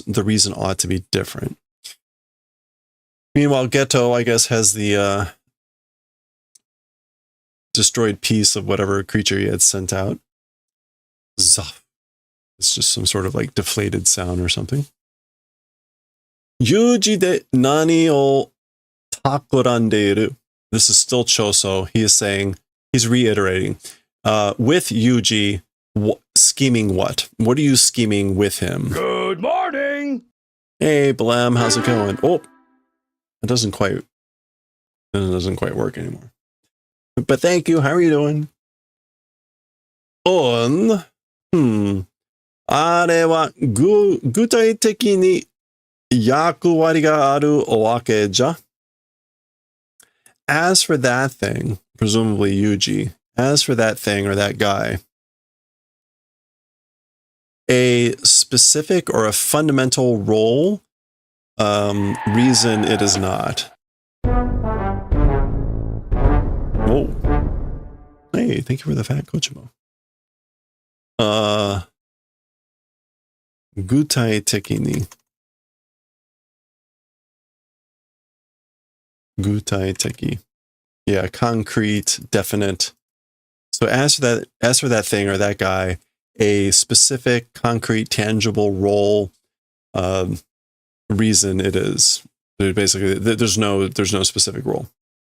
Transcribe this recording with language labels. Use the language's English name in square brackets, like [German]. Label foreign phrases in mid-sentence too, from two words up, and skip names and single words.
[English] The reason ought to be different. Meanwhile, Geto, I guess, has the destroyed piece of whatever creature he had sent out. Zah. It's just some sort of like deflated sound or something. [Japanese] ユージで何を企んでる. [English] This is still Choso. He is saying, he's reiterating, with Yuji, scheming what? What are you scheming with him? Good morning. Hey, Blam, how's it going? Oh, it doesn't quite work anymore. But thank you. How are you doing? On, [Japanese] あれは具体的に役割があるわけじゃ。 [English] As for that thing, presumably Yuji, as for that thing or that guy, a specific or a fundamental role, reason it is not. Whoa. Hey, thank you for the fat Kochimo. [Japanese] 具体的に. 具体的. [English] Yeah, concrete, definite. So as for that thing or that guy, a specific, concrete, tangible role, reason it is. Basically, there's no specific role.